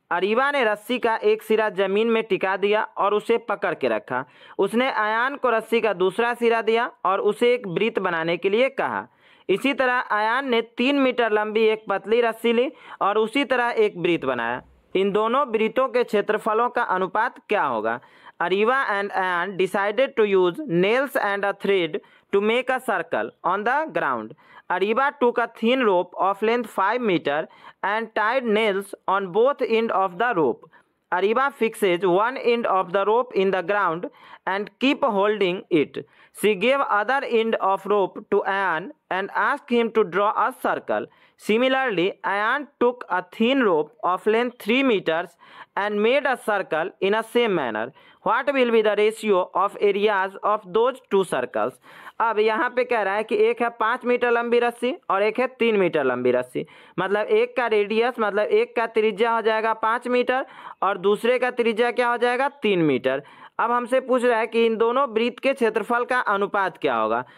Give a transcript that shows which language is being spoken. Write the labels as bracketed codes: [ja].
[hi] Areva ने रस्सी का एक सिरा जमीन में टिका दिया और उसे पकड़ के रखा। उसने अयान को रस्सी का दूसरा सिरा दिया और उसे एक वृत्त बनाने के लिए कहा। इसी तरह अयान ने 3 मीटर लंबी एक पतली रस्सी ली और उसी तरह एक वृत्त बनाया। इन दोनों वृत्तों के क्षेत्रफलों का अनुपात क्या होगा? [en] Ariva and Ayan decided to use nails and a thread to make a circle on the ground. Ariva took a thin rope of length 5 meter and tied nails on both ends of the rope. Ariva fixes one end of the rope in the ground and keep holding it. She gave other end of rope to Ayan and asked him to draw a circle. Similarly, Ayan took a thin rope of length 3 meters and made a circle in a same manner. What will be the ratio of areas of those two circles? [hi] अब यहाँ पे कह रहा है कि एक है 5 metre लंबी रस्सी और एक है 3 मीटर लंबी रस्सी। मतलब एक का रेडियस, मतलब एक का त्रिज्या हो जाएगा 5 मीटर और दूसरे का त्रिज्या क्या हो जाएगा 3 मीटर। अब हमसे पूछ रहा है कि इन दोनों वृत्त के क्षेत्रफल का अनुपात क्या होगा।